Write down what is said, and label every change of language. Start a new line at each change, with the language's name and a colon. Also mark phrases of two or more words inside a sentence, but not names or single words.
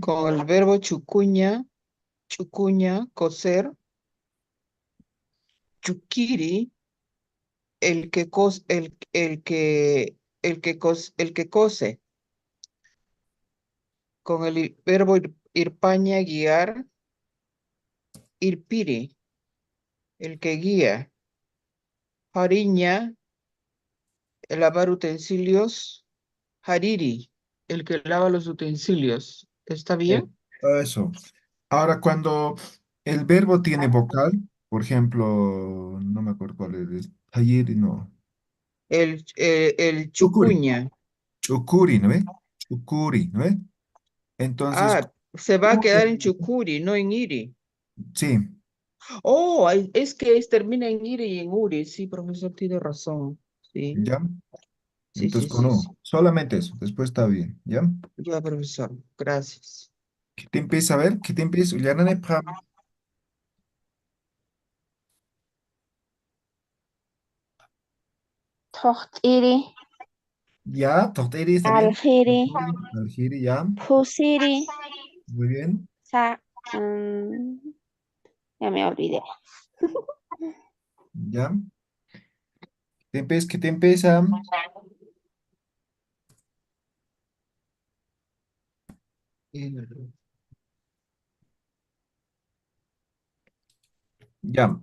Spanish: con el verbo chucuña, coser, chukiri, el que cose, con el verbo irpaña, guiar, irpiri, el que guía, hariña, lavar utensilios, hariri, el que lava los utensilios. ¿Está eh, bien? eso. Ahora, cuando el verbo tiene vocal, por ejemplo, no me acuerdo cuál es, ayer, no. El Chukuri, chucuña. chukuri, ¿no ve? Chukuri, ¿no ve? Entonces, Ah, se va a quedar en chucuri, no en iri. sí, Oh, es que termina en iri y en uri. Sí, profesor, tiene razón. Sí, ¿ya? sí, Entonces, sí, con sí, sí. solamente eso, después está bien, ¿ya? Ya, profesor, gracias. ¿Qué te empieza a ver? ¿Qué te empieza?
Aymara: Ullaran Epham,
Spanish: Tohtiri. ya, Tohteri, ¿está bien? Aljiri. Aljiri, ya, Pusiri. muy bien, Sa. mm, ya me olvidé. ya. ¿Qué te empieza? Ya.